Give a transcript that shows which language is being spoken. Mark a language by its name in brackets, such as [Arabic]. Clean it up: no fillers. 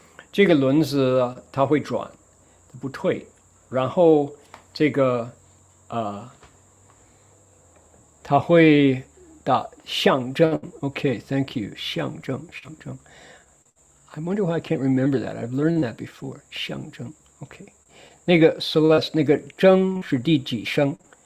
[Chinese] 这个轮子它会转，不退，然后这个它会打象征。 [English] Okay, thank you. [Chinese] 象征。 [English] I wonder why I can't remember that. I've learned that before. [Chinese] 象征。 [English] Okay. [Chinese] 那个 Celeste 那个征是第几声？